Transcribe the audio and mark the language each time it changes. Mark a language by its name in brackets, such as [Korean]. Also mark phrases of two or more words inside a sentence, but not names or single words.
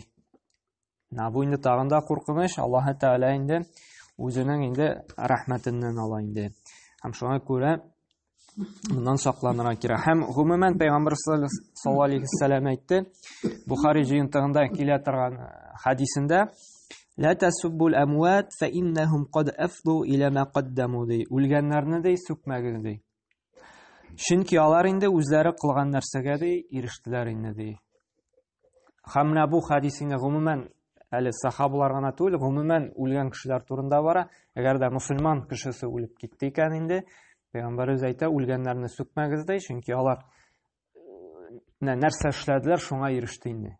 [Tatar] Менә бу инде тагын да куркыныч, Аллаһ Тәала инде үзенең инде рәхмәтеннән ала инде. Һәм шуңа күрә bundan сакланырга кирәк. Һәм гомумән Пәйгамбер [Arabic] صلى الله عليه وسلم [Tatar] әйтте, Бухари җыентыгында килә торган хадисендә: [Arabic] "لا تسبوا الأموات فإنهم قد أفضوا إلى ما قدموا" [Tatar] ди. Үлгәннәрне дә сүкмәгез ди. Чөнки алар инде үзләре кылган нәрсәгә ди ирештеләр инде ди. Һәм менә бу хадис инде гомумән әле сахабалар гына түгел, гомумән үлгән кешеләр турында бара. Әгәр дә мусульман кешесе үлеп китте икән инде, Пәйгамбәрбез әйтә, үлгәннәрне сүкмәгез ди, чөнки алар нәрсә эшләделәр, шуңа иреште инде.